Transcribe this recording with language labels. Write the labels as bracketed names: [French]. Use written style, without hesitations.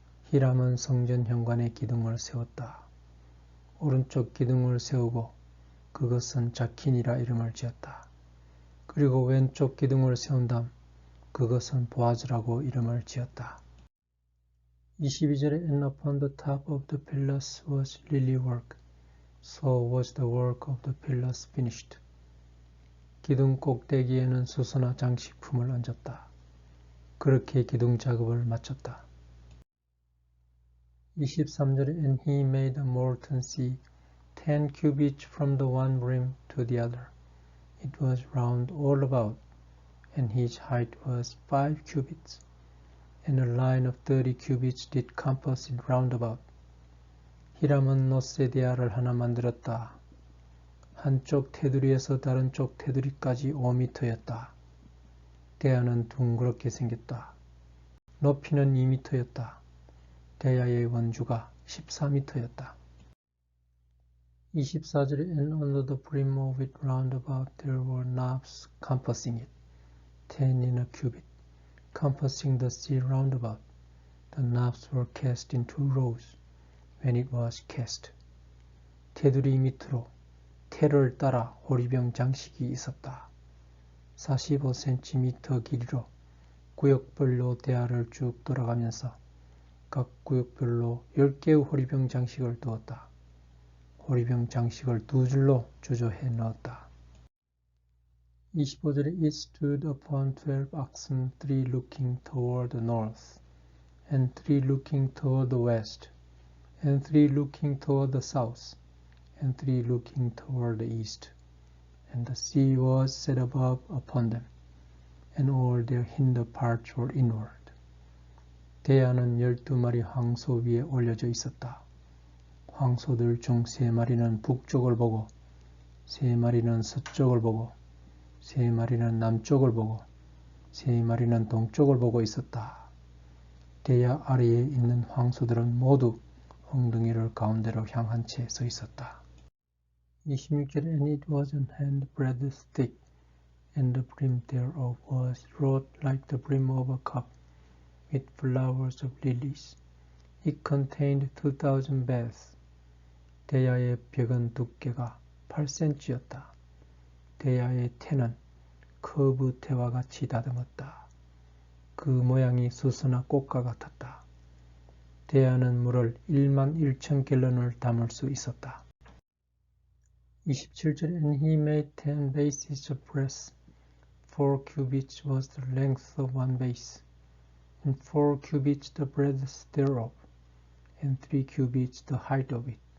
[Korean] 히람은 성전 현관의 기둥을 세웠다. 오른쪽 기둥을 세우고 그것은 자킨이라 이름을 지었다. 그리고 왼쪽 기둥을 세운 다음 그것은 보아즈라고 이름을 지었다. 22절에 [English] And upon the top of the pillars was lily work, so was the work of the pillars finished. [Korean] 기둥 꼭대기에는 수선화 장식품을 얹었다. 그렇게 기둥 작업을 마쳤다. 23절에 [English] And he made a molten sea, 10 cubits from the one rim to the other. It was round all about, and his height was 5 cubits, and a line of 30 cubits did compass it round about. [Korean] 히람은 놋세 대야를 하나 만들었다. 한쪽 테두리에서 다른 쪽 테두리까지 5m였다. 대야는 둥그렇게 생겼다. 높이는 2m였다. 대야의 원주가 14m였다. 24절에 [English] and under the brim of it round about there were knobs compassing it, 10 in a cubit, compassing the sea round about. The knobs were cast in 2 rows when it was cast. [Korean] 테두리 밑으로 테를 따라 호리병 장식이 있었다. 45cm 길이로 구역별로 대야를 쭉 돌아가면서 각 구역별로 10개의 호리병 장식을 두었다. 호리병 장식을 2줄로 주조해 넣었다. 25절에 [English] It stood upon 12 oxen, 3 looking toward the north, and 3 looking toward the west, and 3 looking toward the south, and 3 looking toward the east. And the sea was set above upon them, and all their hinder parts were inward. [Korean] 대야는 12마리 황소 위에 올려져 있었다. 황소들 중 3마리는 북쪽을 보고, 3마리는 서쪽을 보고, 3마리는 남쪽을 보고, 3마리는 동쪽을 보고 있었다. 대야 아래에 있는 황소들은 모두 엉덩이를 가운데로 향한 채 서 있었다. 26절에 [English] And it was an handbreadth thick, and the brim thereof was wrought like the brim of a cup, with flowers of lilies. It contained 2,000 baths. [Korean] 대야의 벽은 두께가 8cm였다. 대야의 태는 커브 태와 같이 다듬었다. 그 모양이 수수나 꽃과 같았다. 대야는 물을 11,000갤런을 담을 수 있었다. 27절에 [English] And he made 10 bases of brass. 4 cubits was the length of one base, and 4 cubits the breadth thereof, and 3 cubits the height of it.